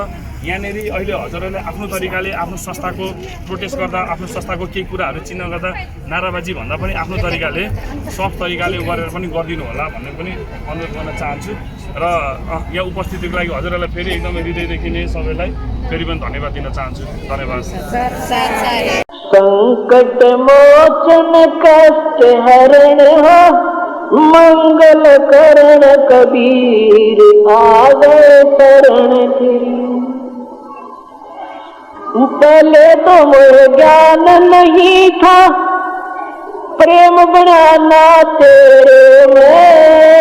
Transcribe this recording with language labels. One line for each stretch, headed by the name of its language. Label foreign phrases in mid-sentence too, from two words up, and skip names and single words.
Nepali: यहाँनिर अहिले हजुरहरूले आफ्नो तरिकाले आफ्नो संस्थाको प्रोटेस्ट गर्दा, आफ्नो संस्थाको केही कुराहरू चिन्ह गर्दा, नाराबाजी भन्दा पनि आफ्नो तरिकाले सफ्ट तरिकाले गरेर पनि गरिदिनु होला भन्ने पनि अनुरोध गर्न चाहन्छु। र यहाँ उपस्थितिको लागि हजुरहरूलाई फेरि एकदमै हृदयदेखि नै सबैलाई फेरि पनि धन्यवाद दिन चाहन्छु। धन्यवाद।
Hindi: संकट मोचन कष्ट हरण हो, मंगल करण कबीर आगे शरण तेरी। पहले तो मोह ज्ञान नहीं था, प्रेम बनाना तेरे में।